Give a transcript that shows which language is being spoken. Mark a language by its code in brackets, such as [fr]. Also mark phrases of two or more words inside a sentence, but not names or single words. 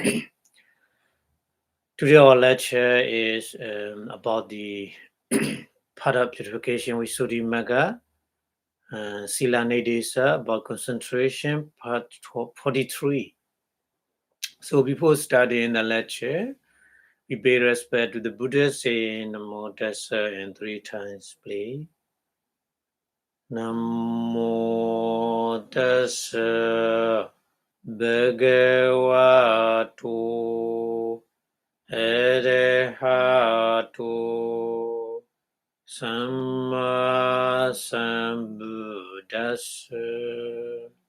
[en] Today our lecture is about the part of purification with Sudi Magga, Sila Nidesa, about concentration, part 43. So before starting the lecture, we pay respect to the Buddha, saying [pi] Namo Tassa [en] and 3 times, please. [pi] Namo Tassa Bhagavato Arahato Samma Sambuddhassa.